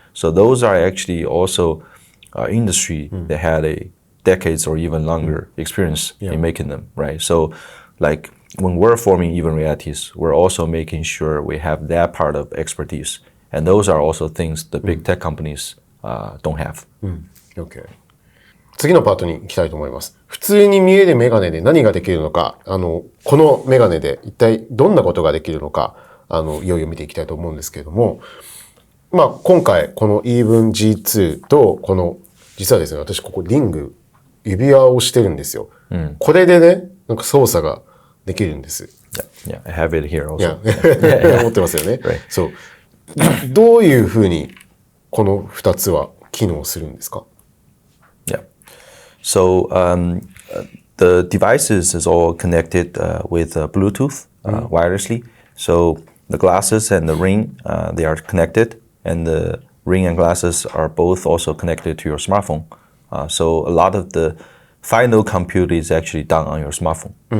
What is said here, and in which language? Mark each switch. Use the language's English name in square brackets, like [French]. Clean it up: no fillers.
[English] So those are actually also industry that had a decades or even longer experience in making them, right? So like when we're forming Even Realities, we're also making sure we have that part of expertise. And those are also things the big tech companies don't have. Okay. [Japanese] 次のパートに行きたいと思います。普通に見えるメガネで何ができるのか、このメガネで一体どんなことができるのか、いよいよ見ていきたいと思うんですけれども、今回この Even G2 とこの、実はですね、私ここリング、指輪をしてるんですよ。これでね、なんか操作ができるんです。 [English] Yeah, I have it here also. [Japanese] 持ってますよね。そう。どういうふうにこの2つは機能するんですか？ [English] Yeah. So the devices is all connected with Bluetooth wirelessly. So the glasses and the ring, they are connected, and the ring and glasses are both also connected to your smartphone. So a lot of the final compute is actually done on your smartphone.